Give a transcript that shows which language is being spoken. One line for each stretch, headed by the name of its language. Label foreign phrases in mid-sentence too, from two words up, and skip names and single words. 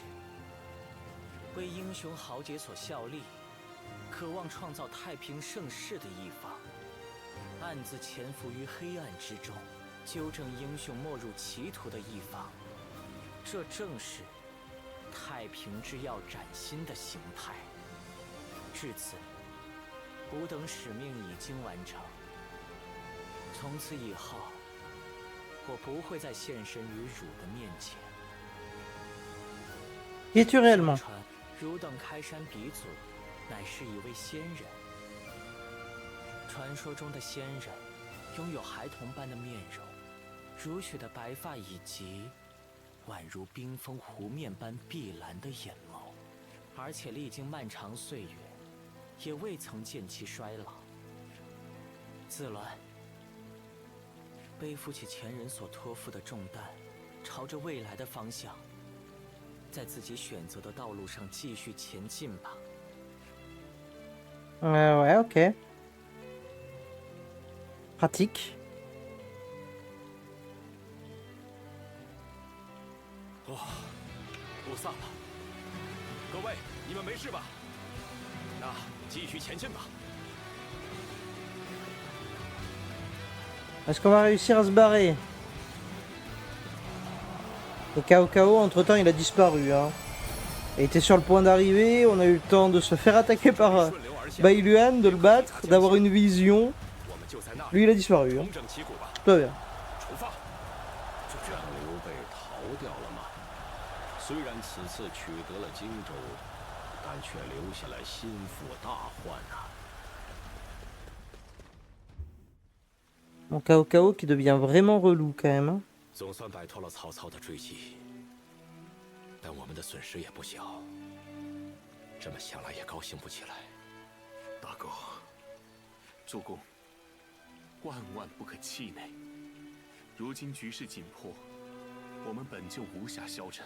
Chinese: 为英雄豪杰所效力，渴望创造太平盛世的一方，暗自潜伏于黑暗之中，纠正英雄没入歧途的一方，这正是太平之要崭新的形态。至此，吾等使命已经完成。从此以后，我不会再现身于汝的面前。
French: Qui es-tu réellement?
Chinese: 传汝等开山鼻祖，乃是一位仙人。传说中的仙人，拥有孩童般的面容，如雪的白发，以及宛如冰封湖面般碧蓝的眼眸，而且历经漫长岁月，也未曾见其衰老。自乱，背负起前人所托付的重担，朝着未来的方向。在自己选择的道路上继续前进吧。
French: Ouais, ok. Pratique.
Chinese: 不散了。各位，你们没事吧？那继续前进吧。
French: Est-ce qu'on va réussir à se barrer? Et KO, entre-temps, il a disparu. Hein. Il était sur le point d'arriver, on a eu le temps de se faire attaquer par Bailuan, de le battre, d'avoir une vision. Lui, il a disparu. Hein. Tout va bien.
Chinese: 刘备逃掉了吗？虽然此次取得了荆州，但却留下了心腹大患啊！
French: Mon KO qui devient vraiment relou quand même. Hein.
Chinese: 总算摆脱了曹操的追击，但我们的损失也不小。这么想来也高兴不起来。大哥，主公，万万不可气馁。如今局势紧迫，我们本就无暇消沉。